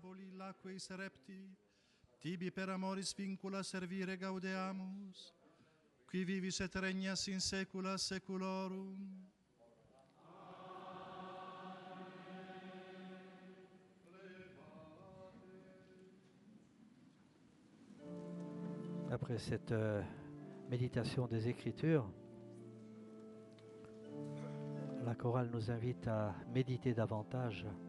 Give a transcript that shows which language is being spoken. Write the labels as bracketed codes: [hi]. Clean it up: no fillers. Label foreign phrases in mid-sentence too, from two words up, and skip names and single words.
[la] Tibi per amoris vincula servire gaudeamus, qui vivis et regnas in saecula saeculorum. [fr] Après cette méditation des Écritures, la chorale nous invite à méditer davantage.